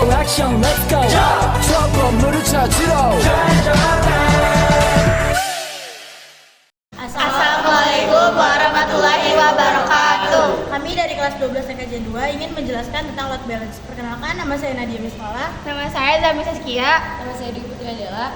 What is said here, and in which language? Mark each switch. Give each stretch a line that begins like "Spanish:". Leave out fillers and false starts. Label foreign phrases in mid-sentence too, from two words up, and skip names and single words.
Korean: 형
English: let's go
Korean: 저 건물을 찾으러
Arabic: السلام عليكم ورحمة الله وبركاته.
Indonesian: Kami dari kelas 12 NKJ 2 ingin menjelaskan tentang
English: load balance.
Indonesian: Perkenalkan, nama saya Nadia Miswala. Nama saya Zami Saskia. Nama saya Dwi Putri Adela.